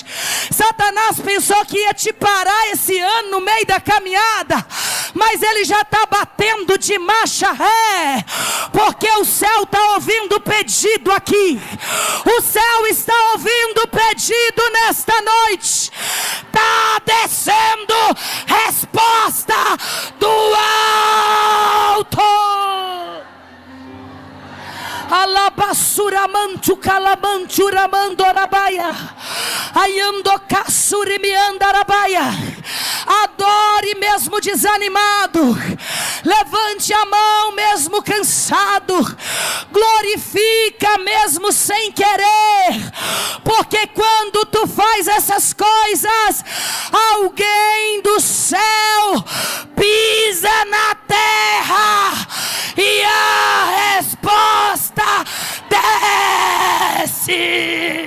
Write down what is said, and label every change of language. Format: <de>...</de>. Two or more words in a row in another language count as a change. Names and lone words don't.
<pt>Satanás pensou que ia te parar esse ano no meio da caminhada, mas ele já está batendo de marcha ré, porque o céu está ouvindo o pedido aqui. O céu está ouvindo o pedido nesta noite. Está descendo resposta do alto. Alabassura manchu calamanchu ramando arabaia. Ayando cassuri me andarabaia. Adore mesmo desanimado. Levante a mão mesmo cansado. Glorifica mesmo sem querer. Porque quando tu faz essas coisas, alguém do céu pisa na terra e a resposta desce.</pt>